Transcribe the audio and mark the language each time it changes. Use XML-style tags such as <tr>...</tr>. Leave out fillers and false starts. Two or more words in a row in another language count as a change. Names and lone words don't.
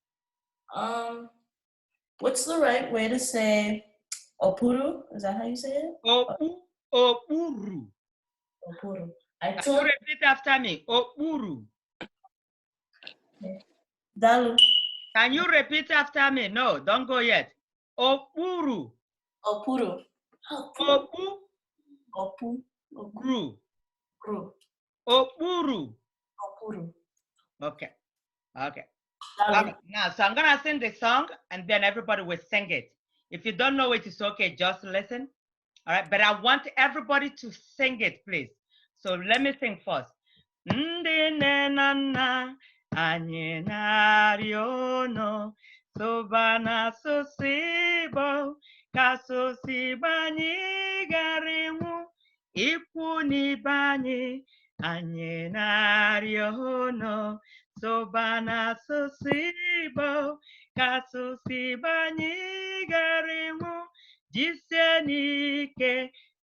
<en>What's the right way to say opuru? Is that how you say it? Opuru. Opuru. Can you repeat after me? Opuru. Dalu. Can you repeat after me? No, don't go yet. Opuru. Opuru. Opu. Opu. Gru. Gru. Opuru. Opuru. Okay. Okay. Okay. Now, so I'm gonna sing the song and then everybody will sing it. If you don't know it, it's okay. Just listen. All right. But I want everybody to sing it, please. So let me sing first.</en> <ig>Ndị nne na nna anyị na-arịọ unu soba n'asụsụ Igbo ka asụsụ Igbo anyị ghara ịnwụ ikwu n'ibe anyị anyị na-arịọ unu soba n'asụsụ Igbo ka asụsụ Igbo anyị ghara ịnwụ jisie n'ike</ig>